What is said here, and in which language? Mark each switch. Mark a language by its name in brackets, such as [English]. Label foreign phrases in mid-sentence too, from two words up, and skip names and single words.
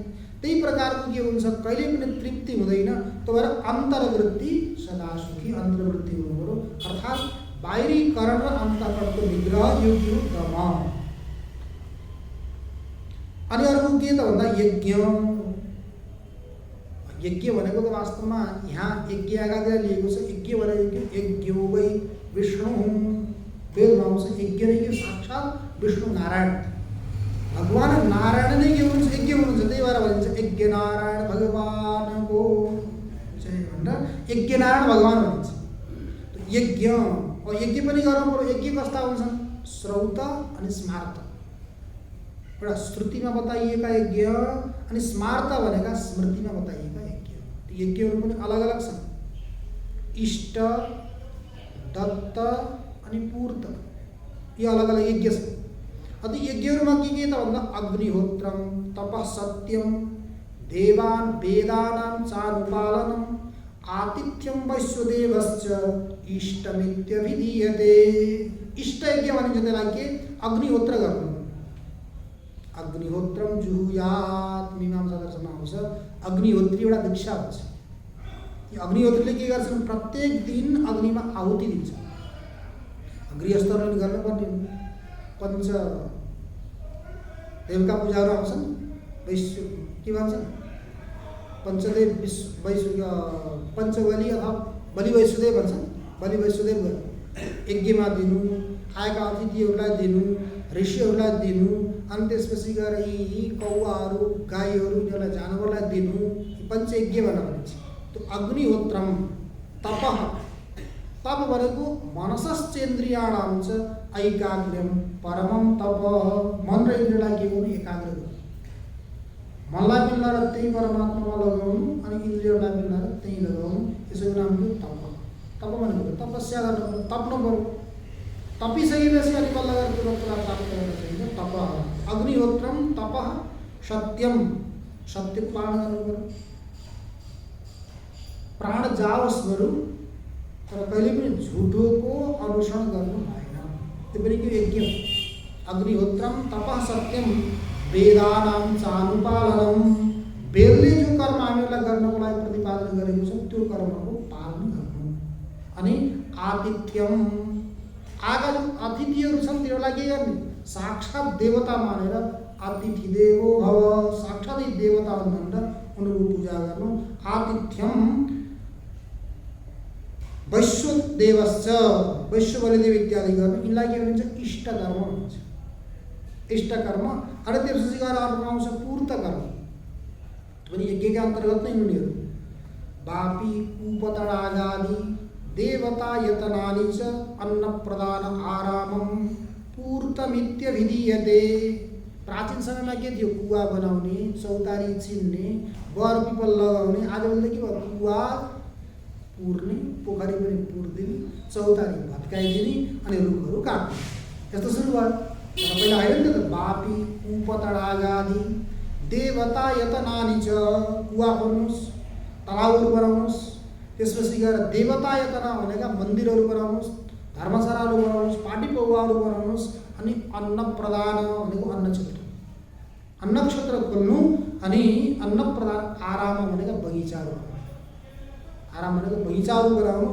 [Nepali] त्यही प्रकारको के हुन्छ, कहिले पनि तृप्ति हुँदैन। त्यो भएर अन्तर्वृत्ति सदा सुखी अन्तर्वृत्ति हुनु पर्यो। अर्थात् बाहिरीकरण र अन्तःकरणको निग्रह यो के हो, दम। अनि अर्को के त भन्दा यज्ञ। यज्ञ भनेको त वास्तवमा यहाँ यज्ञ आगातिर लिएको छ। [Sanskrit] यज्ञ भनेको यज्ञो वै विष्णु, [Nepali] वेदमा आउँछ यज्ञ नै के साक्षात् विष्णु नारायण भगवान नारायण नै के हुनुहुन्छ, यज्ञ हुनुहुन्छ। त्यही भएर भनिन्छ यज्ञ नारायण भगवानको जय भनेर यज्ञ नारायण भगवान भनिन्छ। यज्ञ यज्ञ पनि गर्नु पर्यो। यज्ञ कस्ता हुन्छन्, श्रौत अनि स्मार्त। एउटा श्रुतिमा बताइएका यज्ञ अनि स्मार्त भनेका स्मृतिमा बताइएका यज्ञ। यज्ञहरू पनि अलग अलग छन्। इष्ट, दत्त अनि पूर्त, यो अलग अलग यज्ञ छन्। अनि यज्ञहरूमा के त भन्दा [Sanskrit] अग्निहोत्रम, तपः सत्यम, देवान वेदानां चानुपालनम, आतिथ्यम वैश्वदेवश्च इष्टमित्यभिधीयते। [Nepali] इष्ट यज्ञ भनिन्छ त्यसलाई के, अग्निहोत्र गर्नु। [Sanskrit] अग्निहोत्रम जुहुयात [Nepali] मीमांसा दर्शनमा आउँछ। अग्निहोत्री एउटा दीक्षा हुन्छ। यो अग्निहोत्रीले के गर्छन्, प्रत्येक दिन अग्निमा आहुति दिन्छ। गृहस्थहरूले गर्नुपर्ने पञ्च देवका पूजाहरू आउँछन्। वैश्व के भन्छन्, पञ्चदेव पञ्चबली अथवा बलि वैश्वदेव भन्छन्। बलि वैश्वदेव यज्ञमा दिनु, आएका अतिथिहरूलाई दिनु, ऋषिहरूलाई दिनु, अनि त्यसपछि गएर यी कौवाहरू गाईहरू यिनीहरूलाई जानवरलाई दिनु, पञ्चयज्ञ भनेर भनिन्छ। [Sanskrit] त्यो अग्निहोत्रम, तपः, [Nepali] तप भनेको [Sanskrit] मनसश्चेन्द्रियाणां च ऐकाग्र्यम परमं तप। [Nepali] मन र इन्द्रियलाई के गर्नु, एकाग्र गर्नु। मनलाई मिलाएर त्यही परमात्मामा लगाउनु अनि इन्द्रियलाई मिलाएर त्यही लगाउनु, यसको नाम हो तप। तप भनेको तपस्या गर्नु, तप्नु पर्यो। तपिसकेपछि अनि बल्ल गरेर त्यो वस्तुलाई प्राप्त गर्न चाहिन्छ, तप। [Sanskrit] अग्निहोत्रम, तपः, सत्यम, [Nepali] सत्यको पालन गर्नु पर्यो। प्राण जाओस् बरु तर कहिले पनि झुटोको अनुसरण गर्नु भएन। त्यो पनि के यज्ञ। [Sanskrit] अग्निहोत्रम, तपः, सत्यम, वेदानां चानुपालनम। [Nepali] वेदले जो कर्म हामीलाई गर्नको लागि प्रतिपादन गरेको छ त्यो कर्मको पालन गर्नु। अनि आतिथ्यम, आगा जो अतिथिहरू छन् तिनीहरूलाई के गर्ने, साक्षात् देवता मानेर [Sanskrit] अतिथि देवो भव, [Nepali] साक्षात् देवता भनेर उनीहरूको पूजा गर्नु। [Sanskrit] आतिथ्यम वैश्वदेवश्च, [Nepali] वैश्व बलिदेव इत्यादि गर्नु। यिनलाई के भनिन्छ, इष्ट कर्म भनिन्छ। इष्ट कर्म। अनि त्यसपछि गएर अर्को आउँछ पूर्त कर्म, पनि यज्ञका अन्तर्गत नै उनीहरू। [Sanskrit] वापी उपतडागादि देवता यतनानि च अन्न प्रदान आरामम पूर्तमित्यभिधीयते। [Nepali] प्राचीन समयमा के थियो, कुवा बनाउने, चौतारी चिन्ने, बर पिपल लगाउने। आजभन्दा के भयो, कुवा पुर्ने, पोखरी पनि पुर्दिने, चौतारी भत्काइदिने अनि रुखहरू काट्ने, यस्तो सुरु भयो। तर पहिला होइन नि त। [Sanskrit] वापी उपतडागादि देवता यतनानि च, [Nepali] कुवा खन्नुहोस्, तलाउहरू बनाउनुहोस्। त्यसपछि गएर देवता यतना भनेका मन्दिरहरू बनाउनुहोस्, धर्मशालाहरू बनाउनुहोस्, पाटी पौवाहरू बनाउनुहोस्। अनि अन्न प्रदान भनेको अन्न क्षेत्र, अन्न क्षेत्र खोल्नु। अनि अन्न प्रदान आराम भनेको बगैँचाहरू, आराम भनेको बगैँचाहरू बनाउनु।